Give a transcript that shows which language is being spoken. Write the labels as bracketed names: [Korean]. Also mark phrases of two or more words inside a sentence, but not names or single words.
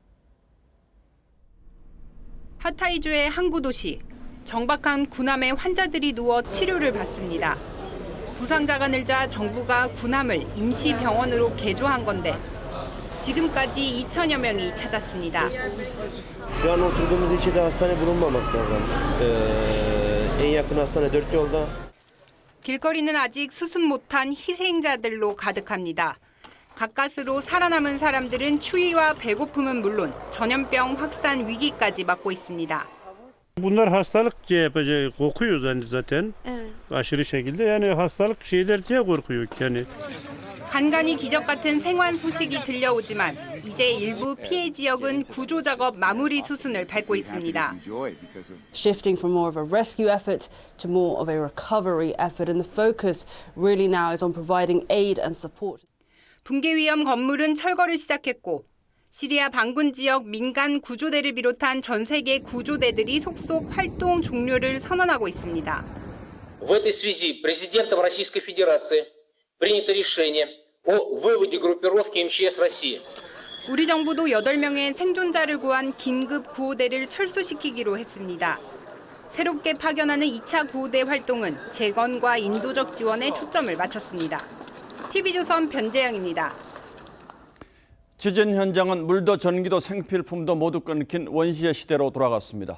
[Korean] 하타이주의 항구 도시, 정박한 군함에 환자들이 누워 치료를 받습니다. 부상자가 늘자 정부가 군함을 임시 병원으로 개조한 건데 지금까지 2천여 명이 찾았습니다. [Turkish] Şu an oturduğumuz ilçede hastane bulunmamaktadır. En yakın hastane 4 [Korean] 길거리는 아직 수습 못한 희생자들로 가득합니다. 가까스로 sal아남은 사람들은 추위와 배고픔은 물론 전염병 확산 위기까지 맞고 있습니다. [Turkish] Bunlar hastalık yapacak korkuyoruz hani zaten. Evet. Aşırı şekilde yani hastalık şeyler diye korkuyor yani. [Korean] 간간히 기적 같은 생환 소식이 들려오지만 이제 일부 피해 지역은 구조 작업 마무리 수순을 밟고 있습니다. [English] Shifting from more of a rescue effort to more of a recovery effort, and the focus really now is on providing aid and support. [Korean] 붕괴 위험 건물은 철거를 시작했고 시리아 반군 지역 민간 구조대를 비롯한 전 세계 구조대들이 속속 활동 종료를 선언하고 있습니다. [Russian] В этой связи президентом Российской Федерации принято решение о выводе группировки МЧС России. [Korean] 우리 정부도 8명의 생존자를 구한 긴급 구호대를 철수시키기로 했습니다. 새롭게 파견하는 2차 구호대 활동은 재건과 인도적 지원에 초점을 맞췄습니다. TV조선 변재영입니다. 지진 현장은 물도 전기도 생필품도 모두 끊긴 원시의 시대로 돌아갔습니다.